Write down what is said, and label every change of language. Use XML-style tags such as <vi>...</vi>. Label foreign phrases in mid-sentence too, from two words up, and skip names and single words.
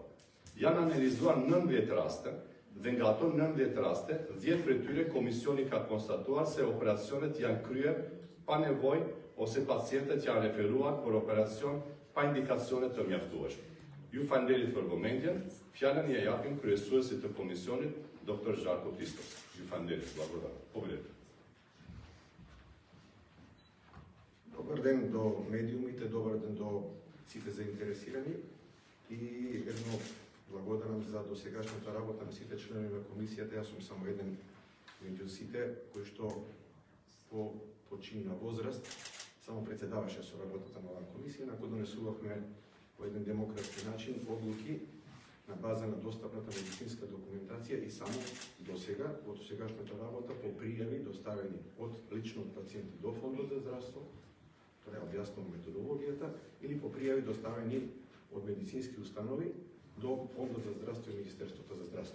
<sq>Janë analizuar 19 raste dhe nga ato 19 raste, 10 prej tyre komisioni ka konstatuar se operacionet janë kryer pa nevojë ose pacientët janë referuar për operacion pa indikacione të mjaftueshme. Ju falenderit për vëmendjen, fjalën ja japim kryesuesit të komisionit, dr. Žarko Hristovski. Ju falenderit,</sq> <mk>благодарам. Победете. Добар ден до медиумите, добар ден до сите заинтересирани и едно благодарам за досегашната работа на сите членови на комисијата. Јас сум само еден меѓу сите кој што по починна возраст само председаваше со работата на оваа комисија, на која донесувавме по еден демократски начин одлуки на база на достапната медицинска документација и само досега, во досегашната работа по пријави доставени од лично од пациенти до Фондот за здравство, тоа објаснувам методологијата, или по пријави доставени од медицински установи до Фондот за здравство и Министерството за здравство.</mk>